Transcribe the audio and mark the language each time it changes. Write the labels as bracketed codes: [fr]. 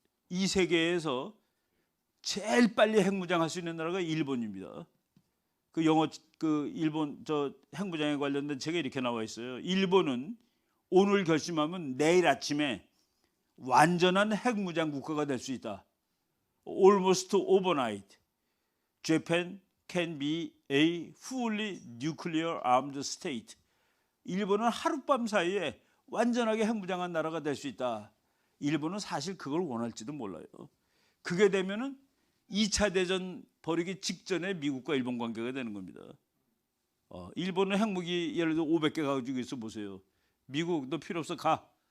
[ko] 이 세계에서 제일 빨리 핵무장할 수 있는 나라가 일본입니다. 일본 핵무장에 관련된 책에 이렇게 나와 있어요. 일본은 오늘 결심하면 내일 아침에 완전한 핵무장 국가가 될 수 있다. [en] Almost overnight, Japan can be a fully nuclear armed state. [ko] 일본은 하룻밤 사이에 완전하게 핵무장한 나라가 될 수 있다. 일본은 사실 그걸 원할지도 몰라요. 그게 되면은 2차 대전 벌이기 직전에 미국과 일본 관계가 되는 겁니다. 일본은 핵무기 예를 들어 500개 가지고 있어 보세요. 미국 너 필요 없어 가.